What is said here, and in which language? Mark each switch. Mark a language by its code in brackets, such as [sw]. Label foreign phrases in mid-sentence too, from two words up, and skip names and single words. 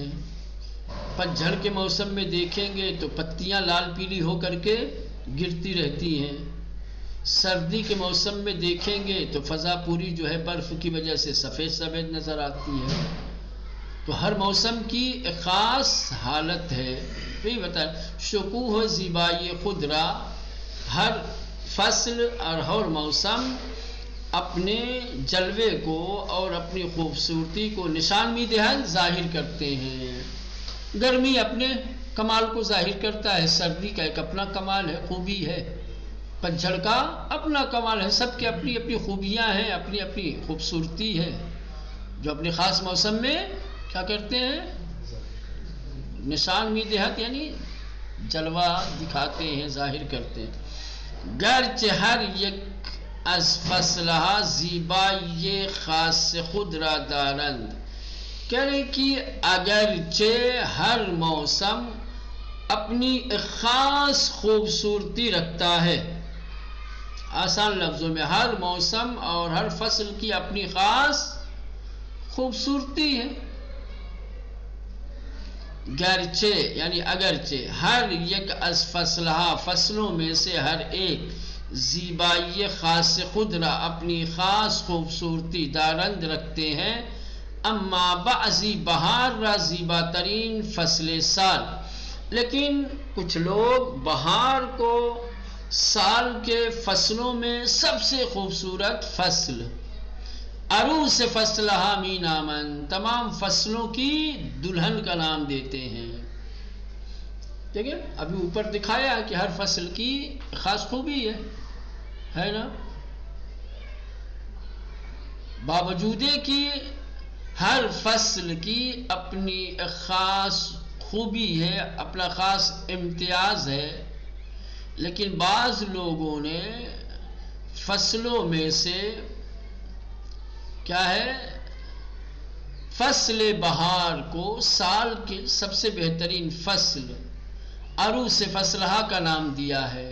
[ur] پتجھڑ کے موسم میں دیکھیں گے تو پتیاں لال پیلی ہو کر کے گرتی رہتی ہیں. سردی کے موسم میں دیکھیں گے تو فضا پوری جو ہے برف کی وجہ سے سفید سفید نظر آتی ہے. تو ہر موسم کی ایک خاص حالت ہے. یہی بتائیں، [fa] شکوہ زیبایی خود را، [ur] ہر فصل اور ہر موسم اپنے جلوے کو اور اپنی خوبصورتی کو [fa] نشان می دہن [ur] ظاہر کرتے ہیں. گرمی اپنے کمال کو ظاہر کرتا ہے، سردی کا ایک اپنا کمال ہے، خوبی ہے. پتجھڑ کا اپنا کمال ہے. سب کی اپنی اپنی خوبیاں ہیں، اپنی اپنی خوبصورتی ہے، جو اپنے خاص موسم میں کیا کرتے ہیں؟ [fa] نشان می دہت [ur] یعنی جلوہ دکھاتے ہیں، ظاہر کرتے ہیں. [fa] گرچہ ہر یک از فصلها زیبایی خاص خود را دارند، [ur] کہہ رہے کہ اگرچہ ہر موسم اپنی ایک خاص خوبصورتی رکھتا ہے. آسان لفظوں میں ہر موسم اور ہر فصل کی اپنی خاص خوبصورتی ہے. گرچہ یعنی اگرچہ [fa] ہر یک از فصلها [ur] فصلوں میں سے ہر ایک زیبائی [fa] خاص خود را [ur] اپنی خاص خوبصورتی [fa] دارند [ur] رکھتے ہیں، [fa] اما بعضی بہار را زیبا ترین فصل سال، [ur] لیکن کچھ لوگ بہار کو سال کے فصلوں میں سب سے خوبصورت فصل، [fa] عروس فصلها می نامن، [ur] تمام فصلوں کی دلہن کا نام دیتے ہیں. دیکھیں ابھی اوپر دکھایا کہ ہر فصل کی خاص خوبی ہے نا، باوجود کہ ہر فصل کی اپنی خاص خوبی ہے، اپنا خاص امتیاز ہے، لیکن بعض لوگوں نے فصلوں میں سے کیا ہے فصل بہار کو سال کے سب سے بہترین فصل عروس فصلہا کا نام دیا ہے.